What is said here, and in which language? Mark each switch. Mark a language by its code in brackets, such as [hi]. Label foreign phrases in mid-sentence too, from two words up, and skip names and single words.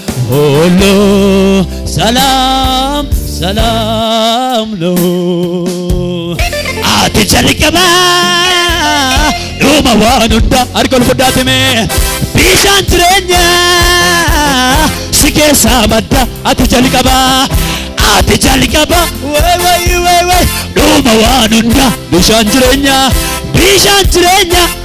[am] ሁሉ ሰላም፣ ሰላም ነው። [om] Ati jalqaba dhuma waan hunda harka ol fudhaatime. Bishaan jireenya si keessaa madda. Ati jalqaba Ati jalqaba, way, way, way, way. Dhuma waan hunda, bishaan jireenya, bishaan jireenya.